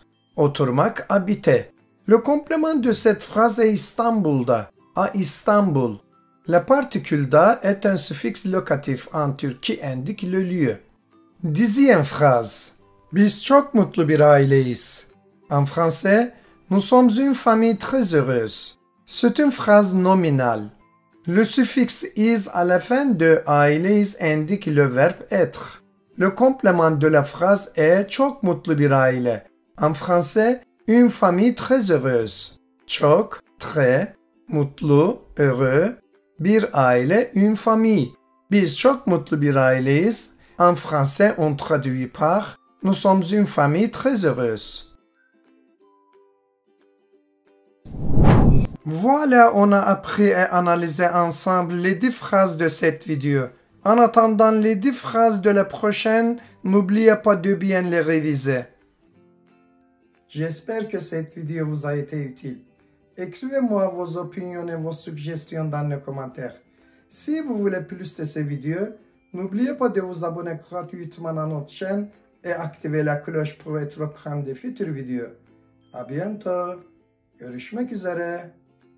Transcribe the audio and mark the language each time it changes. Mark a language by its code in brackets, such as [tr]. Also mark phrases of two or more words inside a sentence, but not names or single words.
[tr] Oturmak, [fr] habiter. Le complément de cette phrase est İstanbul'da, à Istanbul. La particule da est un suffixe locatif en turc qui indique le lieu. Dixième phrase. [tr] Biz çok mutlu bir aileyiz. [fr] En français, nous sommes une famille très heureuse. C'est une phrase nominale. Le suffixe is à la fin de aileyiz indique le verbe être. Le complément de la phrase est [tr] çok mutlu bir aile. [fr] En français, une famille très heureuse. Çok, très, mutlu, heureux. [tr] Bir aile, [fr] une famille. [tr] Biz çok mutlu bir aileyiz. [fr] En français, on traduit par nous sommes une famille très heureuse. Voilà, on a appris et analysé ensemble les 10 phrases de cette vidéo. En attendant les 10 phrases de la prochaine, n'oubliez pas de bien les réviser. J'espère que cette vidéo vous a été utile. Écrivez-moi vos opinions et vos suggestions dans les commentaires. Si vous voulez plus de ces vidéos, n'oubliez pas de vous abonner gratuitement à notre chaîne et activer la cloche pour être au courant des futures vidéos. À bientôt. [tr] Görüşmek üzere.